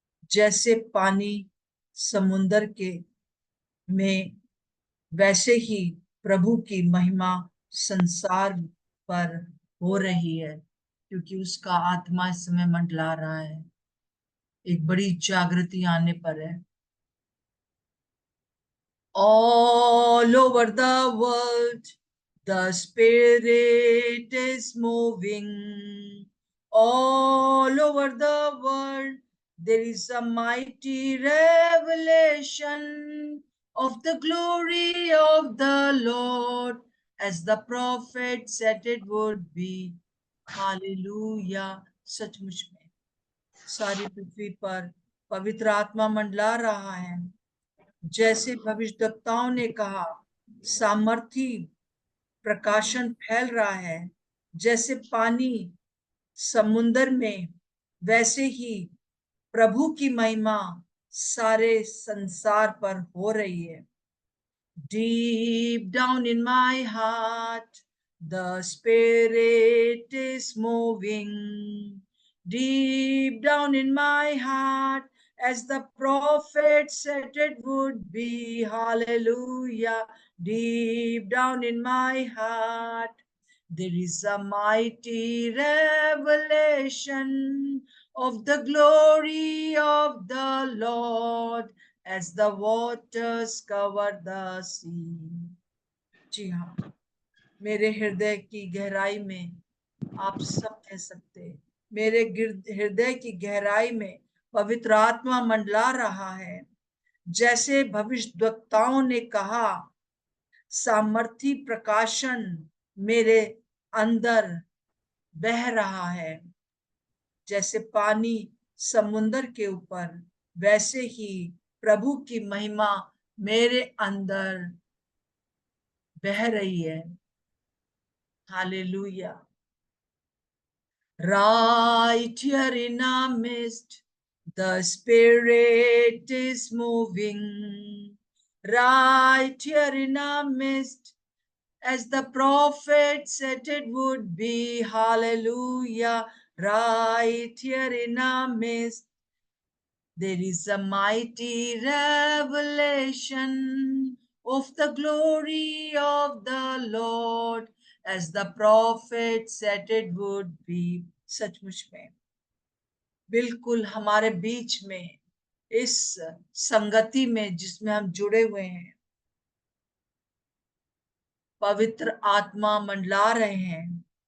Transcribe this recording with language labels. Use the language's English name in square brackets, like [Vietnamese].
[Hindi] जैसे पानी समुन्दर के में, वैसे ही प्रभु की महिमा संसार पर हो रही है, क्योंकि उसका आत्मा इस समय मंडला रहा है। एक बड़ी जागृति आने पर है। [English] All over the world, the Spirit is moving. All over the world, there is a mighty revelation of the glory of the Lord, as the prophet said it would be. Hallelujah. [Hindi] सचमुच में सारी पृथ्वी पर पवित्र आत्मा मंडला रहा है। जैसे भविष्यद्वक्ताओं ने कहा, सामर्थी प्रकाशन फैल रहा है। जैसे पानी समुन्दर में, वैसे ही प्रभु की महिमा सारे संसार पर हो रही है। [English] Deep down in my heart, the Spirit is moving. Deep down in my heart, as the prophet said it would be. Hallelujah. Deep down in my heart, there is a mighty revelation of the glory of the Lord, as the waters cover the sea. [Hindi] जी हाँ, मेरे हृदय की गहराई में, आप सब कह सकते हैं, मेरे हृदय की गहराई में पवित्र आत्मा मंडला रहा है। जैसे भविष्यद्वक्ताओं ने कहा, सामर्थी प्रकाशन मेरे अंदर बह रहा है। जैसे पानी समुन्दर के ऊपर, वैसे ही प्रभु की महिमा मेरे अंदर बह रही है। Hallelujah. [English] Right here in our midst, the Spirit is moving. Right here in our midst, as the prophet said it would be. Hallelujah. Right here in our midst, there is a mighty revelation of the glory of the Lord, as the prophet said it would be. [Hindi] सचमुच में बिल्कुल हमारे बीच में, इस संगति में जिसमें हम जुड़े हुए हैं, पवित्र आत्मा मंडला रहे हैं।